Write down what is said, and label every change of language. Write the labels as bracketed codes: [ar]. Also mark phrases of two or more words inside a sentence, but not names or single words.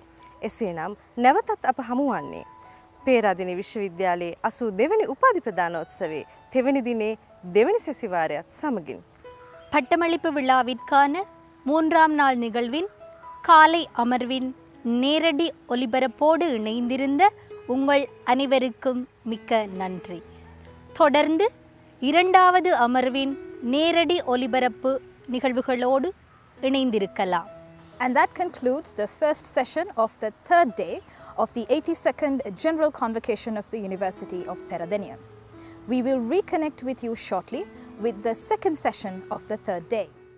[si] එසේනම් නැවතත් අප හමු වන්නේ පේරාදෙණිය විශ්වවිද්‍යාලයේ 82 වෙනි උපාධි ප්‍රදානෝත්සවයේ තෙවන දිනේ දෙවනි සැසිවාරයත් සමගින් [ta] பட்டமளிப்பு விழாவிற்கான 3ஆம் நாள் நிகழ்வின் காலை அமர்வின் நேரடி ஒலிபரப்போடு இணைந்திருந்த உங்கள் அனைவருக்கும் மிக்க நன்றி. தொடர்ந்து 2வது அமர்வின் நேரடி ஒலிபரப்பு நிகழ்வுகளோடு இணைந்திருக்கலாம். [en] And that concludes the first session of the third day of the 82nd General Convocation of the University of Peradeniya. We will reconnect with you shortly with the second session of the third day.